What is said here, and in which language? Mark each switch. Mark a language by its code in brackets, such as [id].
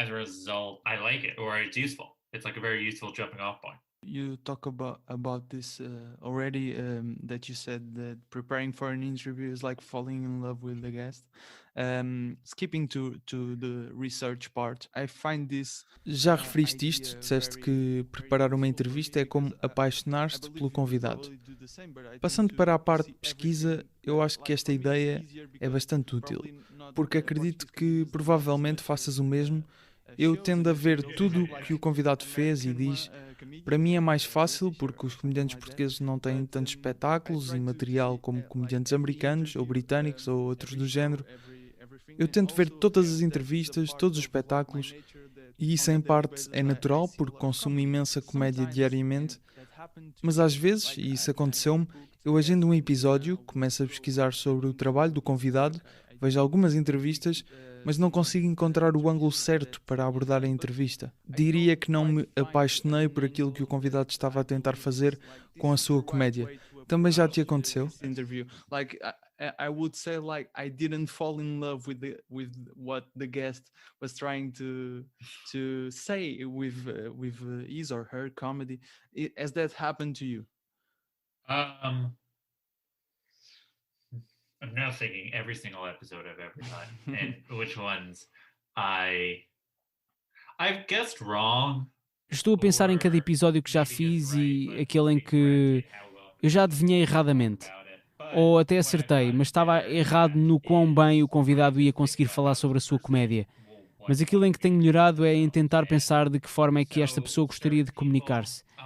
[en] As a result, I like it, or it's useful. It's like a very useful jumping off point. You talk about this already, that you said that preparing for an interview is like falling in love with the guest. Skipping to the research part, I find this... [pt] Já referiste isto, disseste que preparar uma entrevista é como apaixonar-te pelo convidado. Passando para a parte de pesquisa, eu acho que esta ideia é bastante útil, porque acredito que provavelmente faças o mesmo. Eu tendo a ver tudo o que o convidado fez e diz. Para mim é mais fácil porque os comediantes portugueses não têm tantos espetáculos e material como comediantes americanos ou britânicos ou outros do género. Eu tento ver todas as entrevistas, todos os espetáculos, e isso em parte é natural porque consumo imensa comédia diariamente, mas às vezes, e isso aconteceu-me, eu agendo um episódio, começo a pesquisar sobre o trabalho do convidado, vejo algumas entrevistas, mas não consigo encontrar o ângulo certo para abordar a entrevista. Diria que não me apaixonei por aquilo que o convidado estava a tentar fazer com a sua comédia. Também já te aconteceu? [en] Like I would say like I didn't fall in love with what the guest was trying to say with his or her comedy. Has that happened to you? I'm now thinking every single episode I've ever done and which ones I've guessed wrong. [pt] Estou a pensar em cada episódio que já fiz e aquele em que eu já adivinhei erradamente. Ou até acertei, mas estava errado no quão bem o convidado ia conseguir falar sobre a sua comédia. Mas aquilo em que tenho melhorado é em tentar pensar de que forma é que esta pessoa gostaria de comunicar-se.